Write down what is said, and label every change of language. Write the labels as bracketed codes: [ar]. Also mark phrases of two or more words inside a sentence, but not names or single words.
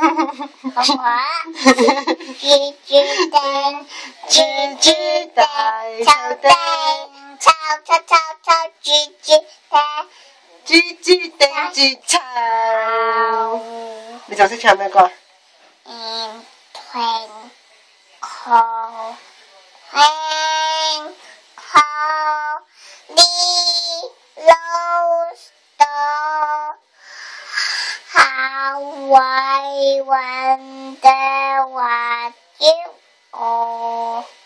[yue] 好啊！豬丁，大草地，草豬地，豬叮豬臭。你仲識唱咩歌啊 [en] ？Twinkle, little star, how I wonder what you are.